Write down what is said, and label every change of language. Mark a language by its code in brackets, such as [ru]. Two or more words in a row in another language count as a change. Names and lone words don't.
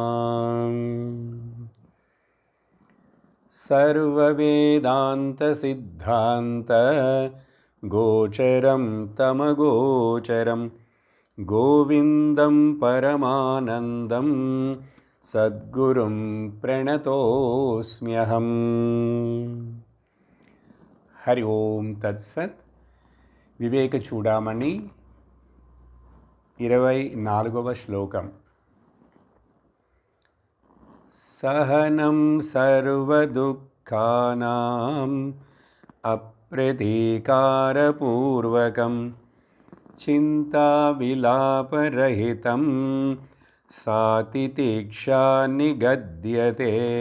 [sa] सर्ववेदान्तसिद्धान्त गोचरं तमगोचरं गोविन्दं परमानन्दं सद्गुरुं प्रणतोऽस्म्यहम्। हरि ओम तत्सत्। [te] వివేక చూడామణి 24వ శ్లోకం. [sa] సహనం సర్వదుఃఖానాం అప్రతీకారపూర్వకం చింతా విలాపరహితం సాతితిక్షా నిగద్యతే.